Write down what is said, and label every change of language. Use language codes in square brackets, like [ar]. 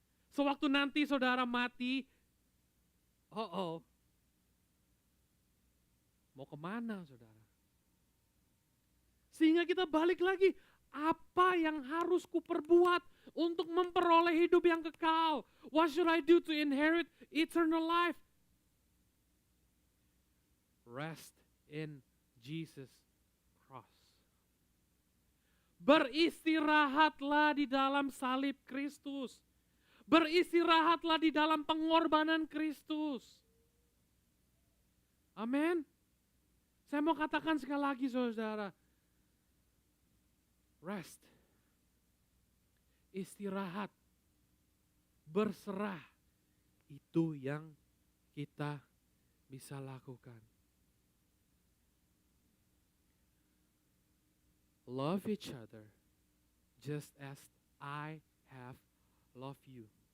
[id] Sewaktu nanti saudara mati, mau kemana, saudara? Sehingga kita balik lagi, apa yang harus kuperbuat untuk memperoleh hidup yang kekal? [en] What should I do to inherit eternal life? Rest in Jesus cross. [id] Beristirahatlah di dalam salib Kristus. Beristirahatlah di dalam pengorbanan Kristus. Amin. Saya mau katakan sekali lagi, saudara. Rest. Istirahat. Berserah. Itu yang kita bisa lakukan. [en] Love each other just as I have loved you.